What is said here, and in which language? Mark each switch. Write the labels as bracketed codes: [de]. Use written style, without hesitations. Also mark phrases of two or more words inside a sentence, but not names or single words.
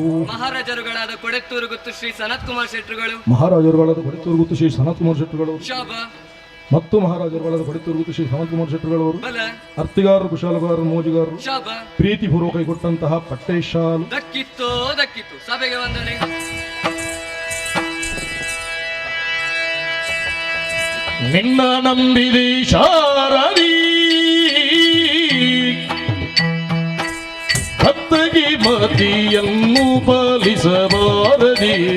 [kn] ಮಹಾರಾಜರುಗಳಾದ ಕೊಡೆತ್ತೂರು ಗೊತ್ತು ಶ್ರೀ ಸನತ್ ಕುಮಾರ್ ಶೆಟ್ಟರುಗಳು ಮಹಾರಾಜರುಗಳಾದ ಕೊಡೆತ್ತೂರು ಗುತ್ತು ಶ್ರೀ ಸನತ್ ಕುಮಾರ್ ಶೆಟ್ಟರುಗಳು ಶಾಪ ಮತ್ತು ಮಹಾರಾಜರು ಬಳದ ಕೊಡುತ್ತಿರುವುದು ಶ್ರೀ ಸಾವಂತಕುಮಾರ ಶೆಟ್ಟರುಗಳವರು ಬಲ ಅರ್ತಿಗಾರರು ಕುಶಾಲಗಾರರು ಮೋಜಿಗಾರರು ಶಾಬ ಪ್ರೀತಿಪೂರ್ವಕ ಕೈಗೊಟ್ಟಂತಹ ಪಟ್ಟೆ ಶಾಲು ದಕ್ಕಿತ್ತು ದಕ್ಕಿತ್ತು ಸಭೆಗೆ ವಂದನೆ. ನಿನ್ನ ನಂಬಿದೆ ಶಾರದಿ ಕತ್ತಗಿ ಮತಿಯನ್ನು ಪಾಲಿಸಬಾರದಿ